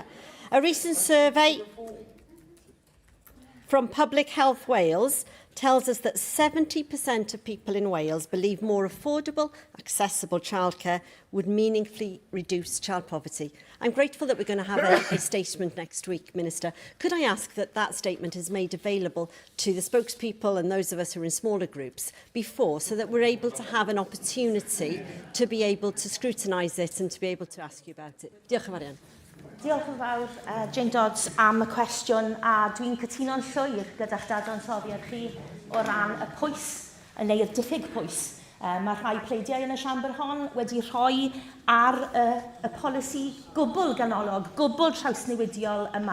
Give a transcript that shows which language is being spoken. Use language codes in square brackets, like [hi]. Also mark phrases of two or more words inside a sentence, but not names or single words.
[en] A recent survey from Public Health Wales tells us that 70% of people in Wales believe more affordable, accessible childcare would meaningfully reduce child poverty. I'm grateful that we're going to have a statement next week, Minister. Could I ask that that statement is made available to the spokespeople and those of us who are in smaller groups before, so that we're able to have an opportunity to be able to scrutinise it and to be able to ask you about it? [cy] Diolch yn fawr iawn. Diolch yn fawr, Jane Dodds, am y cwestiwn, a dwi'n cytuno'n llwyr gyda'ch dadansoddiad chi o ran y pwys, neu'r diffyg pwys Mae rhai pleidiau yn y siambr hon wedi rhoi ar y polisi gwbl ganolog, gwbl trawsnewidiol yma.